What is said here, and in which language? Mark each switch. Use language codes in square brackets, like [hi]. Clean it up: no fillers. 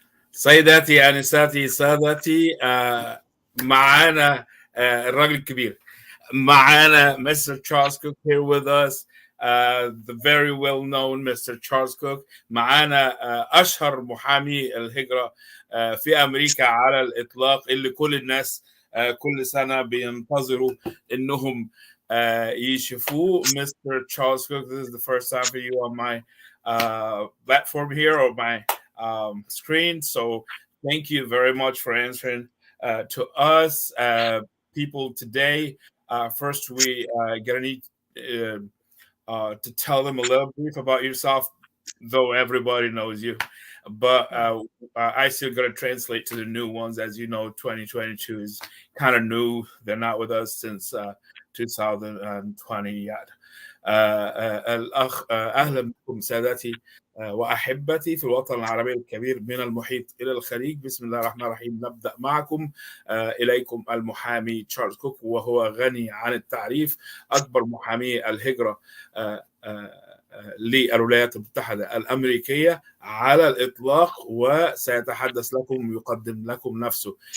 [ar] سيداتي أنساتي سادتي، معانا الراجل الكبير، معانا Mr. [en] Charles Cook here with us, the very well known Mr. Charles Cook. [ar] معانا أشهر محامي الهجرة في أمريكا على الإطلاق، اللي كل الناس كل سنة بينتظروا إنهم يشوفوه. [en] Mr. Charles Cook, this is the first time for you on my platform here, or my screen. So thank you very much for answering to us people today. First, we gonna need to tell them a little brief about yourself, though everybody knows you. But I still got to translate to the new ones. As you know, 2022 is kind of new. They're not with us since 2020 yet. [ar] الأخ أهلا بكم سادتي وأحبتي في الوطن العربي الكبير من المحيط إلى الخليج. بسم الله الرحمن الرحيم. نبدأ معكم. إليكم المحامي تشارلز كوك، وهو غني عن التعريف، أكبر محامي الهجرة للولايات المتحدة الامريكية على الإطلاق، وسيتحدث لكم ويقدم لكم نفسه.